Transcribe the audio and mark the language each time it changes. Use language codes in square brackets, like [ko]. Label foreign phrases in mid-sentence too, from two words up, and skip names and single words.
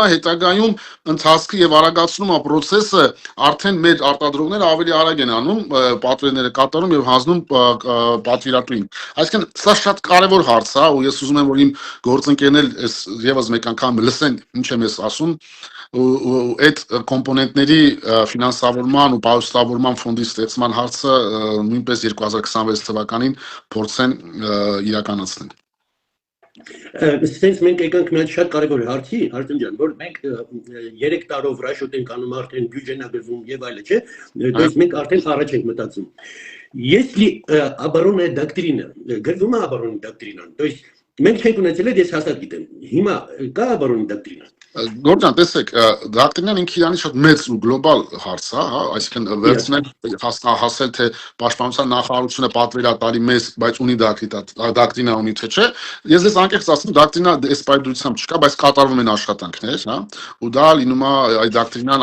[hy] հետագայում ընթացքը եւ արագացնում է process-ը, արդեն մեր արտադրողները ավելի արագ են անում, պատվերները կատարում եւ հանձնում պատվիրատուին։ Այսինքն սա շատ կարևոր հարց է, ու ես ուզում եմ, որ իմ գործընկերներ եւս մեկ անգամ լսեն ինչ եմ ես ասում, ու այդ կոմպոնենտների ֆինանսավորման ու պայուսավորման ֆոնդի ստեղծման հարցը նույնպես 2026 թվականին փորձեն իրականացնել։ Since մենք եկանք մի հատ շատ կարևոր հարցի, Արտեմ ջան, որ մենք 3 տարով ռաշոտ ենք անում արդեն բյուջեն ա գծում եւ այլը, չէ՞։ [ru] То есть [hy] մենք արդեն առաջ ենք մտածում։ [ru] Если оборонная доктрина, [hy] գրվում է [ru] оборонная доктрина, то есть [hy] մենք չենք ունեցել այդ ես հաստատ գիտեմ։ Հիմա կա [ru] оборонная доктрина։ [hy] Գորջան, տեսեք, դոկտրինան ինքը իրանի շատ մեծ ու գլոբալ հարց է, հա, այսինքն վերցնել հասել թե պաշտպանության նախարարությունը պատվեր է տալի մեզ, բայց ունի դոկտրինա ունի թե չէ։ Ես ես անկեղծ ասեմ, դոկտրինա այս պայմանությամբ չկա, բայց կատարվում են աշխատանքներ, հա, ու դա լինում է այդ դոկտրինան